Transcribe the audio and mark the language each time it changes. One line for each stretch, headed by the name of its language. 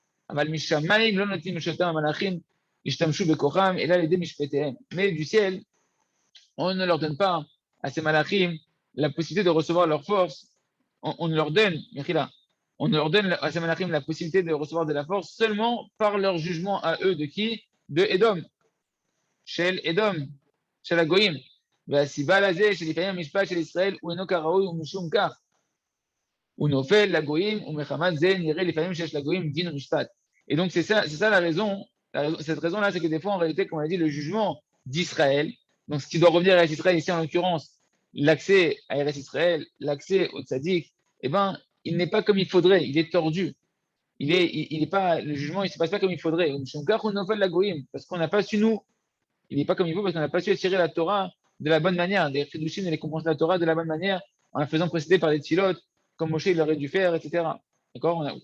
Hebrew: אבל משמיים לא נותנים לשופטי המלאכים ישתמשו בכוחם אלא על ידי משפטיהם.
French: Mais du ciel, on ne leur donne pas à ces malachim la possibilité de recevoir leur force. On leur donne, on leur donne à ces malachim la possibilité de recevoir de la force seulement par leur jugement à eux de qui? De Edom.
Hebrew: Shel Edom, Shel Agoïm. והסיבה לזה שלפעמים המשפט של ישראל הוא אינו כראוי ומשום כך. הוא נופל לגויים ומחמת זה נראה לפעמים שיש לגויים דין ומשפט.
French: Et donc c'est ça la raison. Cette raison-là, c'est que des fois, en réalité, comme on a dit, le jugement d'Israël, donc ce qui doit revenir à Israël ici en l'occurrence, l'accès à Eretz Israël, l'accès au tzaddik, eh ben, il n'est pas comme il faudrait, il est tordu. Il est pas, le jugement, il ne se passe pas comme il faudrait. Parce qu'on n'a pas su, nous, il n'est pas comme il faut, parce qu'on n'a pas su attirer la Torah de la bonne manière, des chidushim et les compréhensions de la Torah de la bonne manière, en la faisant précéder par des tfilotes, comme Moshe il aurait dû faire, etc. D'accord?